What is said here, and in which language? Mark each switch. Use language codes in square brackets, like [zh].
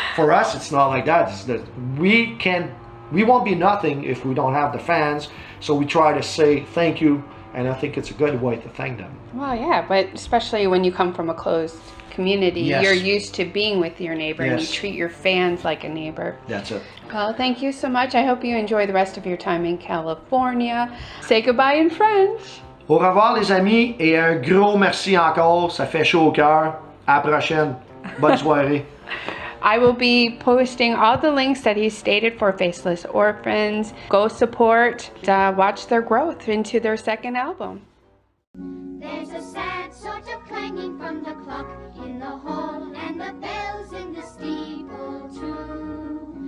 [en] For us, it's not like that. It's that we won't be nothing if we don't have the fans, so we try to say thank you, and I think it's a good way to thank them. Well, yeah, but especially when you come from a closed community, Yes. you're used to being with your neighbor, and you Yes. treat your fans like a neighbor. That's it. Well, thank you so much. I hope you enjoy the rest of your time in California. Say goodbye in French. [fr] Au revoir les amis, et un gros merci encore, ça fait chaud au cœur. À la prochaine. Bonne soirée. [en] I will be posting all the links that he stated for Faceless Orphans. Go support, watch their growth into their second album. There's a sad sort of clanging from the clock in the hall, and the bells in the steeple too.